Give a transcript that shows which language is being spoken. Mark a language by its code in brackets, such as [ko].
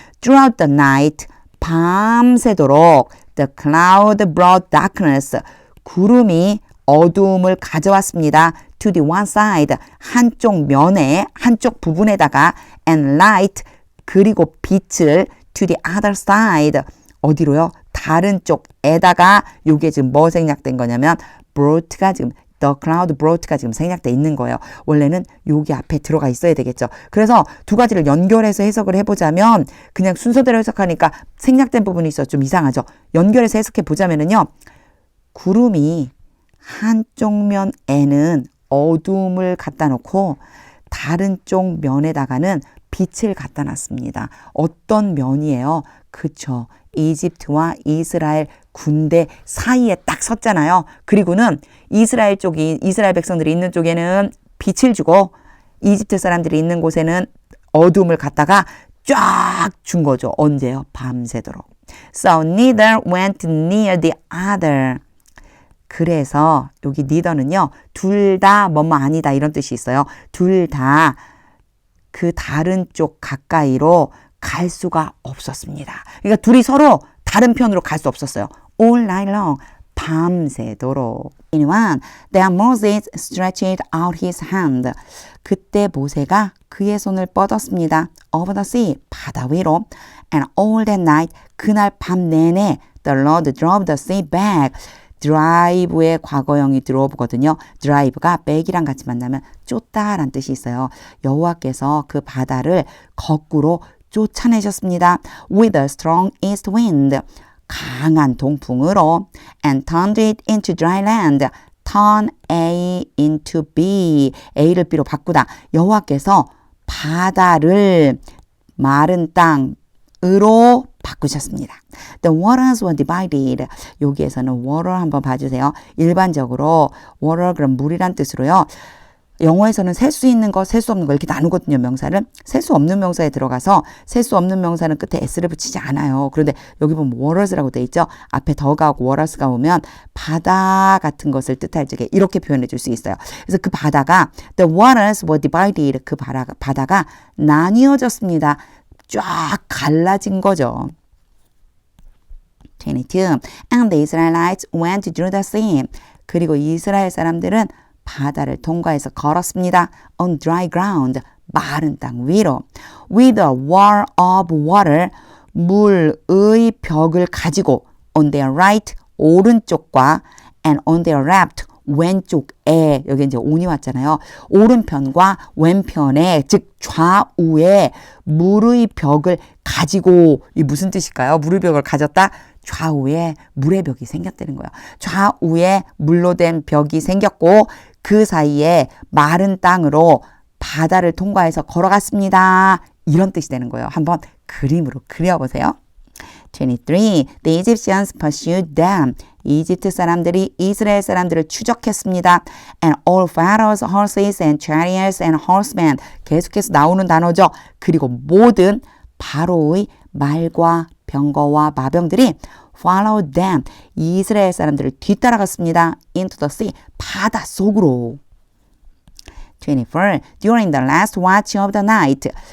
[en] Throughout the night, [ko] 밤새도록 [en] the cloud brought darkness, [ko] 구름이 어두움을 가져왔습니다. [en] To the one side, [ko] 한쪽 면에, 한쪽 부분에다가 [en] and light, [ko] 그리고 빛을 [en] to the other side, [ko] 어디로요? 다른 쪽에다가. 요게 지금 뭐 생략된 거냐면 brought가 지금 [en] The cloud brought [ko] 가 지금 생략돼 있는 거예요. 원래는 여기 앞에 들어가 있어야 되겠죠. 그래서 두 가지를 연결해서 해석을 해보자면 그냥 순서대로 해석하니까 생략된 부분이 있어 좀 이상하죠. 연결해서 해석해 보자면은요. 구름이 한쪽 면에는 어두움을 갖다 놓고 다른 쪽 면에다가는 빛을 갖다 놨습니다. 어떤 면이에요? 그쵸. 이집트와 이스라엘 군대 사이에 딱 섰잖아요. 그리고는 이스라엘 백성들이 있는 쪽에는 빛을 주고 이집트 사람들이 있는 곳에는 어둠을 갖다가 쫙 준 거죠. 언제요? 밤새도록. [en] So neither went near the other. [ko] 그래서 여기 neither는요. 둘 다 뭐뭐 아니다 이런 뜻이 있어요. 둘 다 그 다른 쪽 가까이로 갈 수가 없었습니다. 그러니까 둘이 서로 다른 편으로 갈 수 없었어요. [en] All night long. [ko] 밤새도록. 21. [en] Then Moses stretched out his hand. [ko] 그때 모세가 그의 손을 뻗었습니다. [en] Over the sea, [ko] 바다 위로. [en] And all that night, [ko] 그날 밤 내내 [en] the Lord drove the sea back. [ko] 드라이브의 과거형이 드로브거든요. 드라이브가 back이랑 같이 만나면 쫓다란 뜻이 있어요. 여호와께서 그 바다를 거꾸로 쫓아내셨습니다. [en] With a strong east wind. [ko] 강한 동풍으로 [en] and turned it into dry land. turn A into B. [ko] A를 B로 바꾸다. 여호와께서 바다를 마른 땅으로 바꾸셨습니다. [en] The waters were divided. [ko] 여기에서는 water 한번 봐주세요. 일반적으로 water 그럼 물이란 뜻으로요. 영어에서는 셀 수 있는 거, 셀 수 없는 거 이렇게 나누거든요. 명사를. 셀 수 없는 명사에 들어가서 셀 수 없는 명사는 끝에 s를 붙이지 않아요. 그런데 여기 보면 waters라고 돼 있죠. 앞에 더가 오고 waters가 오면 바다 같은 것을 뜻할 적에 이렇게 표현해 줄 수 있어요. 그래서 그 바다가 [en] the waters were divided. [ko] 그 바다가 나뉘어졌습니다. 쫙 갈라진 거죠. 22. [en] And the Israelites went through the sea. [ko] 그리고 이스라엘 사람들은 바다를 통과해서 걸었습니다. [en] On dry ground, [ko] 마른 땅 위로. [en] With a wall of water, [ko] 물의 벽을 가지고 [en] on their right, [ko] 오른쪽과 [en] and on their left, [ko] 왼쪽에, 여기 이제 on이 왔잖아요. 오른편과 왼편에, 즉 좌우에 물의 벽을 가지고, 이 무슨 뜻일까요? 물의 벽을 가졌다? 좌우에 물의 벽이 생겼다는 거예요. 좌우에 물로 된 벽이 생겼고 그 사이에 마른 땅으로 바다를 통과해서 걸어갔습니다. 이런 뜻이 되는 거예요. 한번 그림으로 그려보세요. 23. [en] The Egyptians pursued them. [ko] 이집트 사람들이 이스라엘 사람들을 추적했습니다. [en] And all Pharaoh's horses and chariots and horsemen. [ko] 계속해서 나오는 단어죠. 그리고 모든 바로의 말과 병거와 마병들이 [en] followed them. [ko] 이스라엘 사람들을 뒤따라갔습니다. [en] into the sea. [ko] 바다 속으로. 24. [en] During the last watch of the night.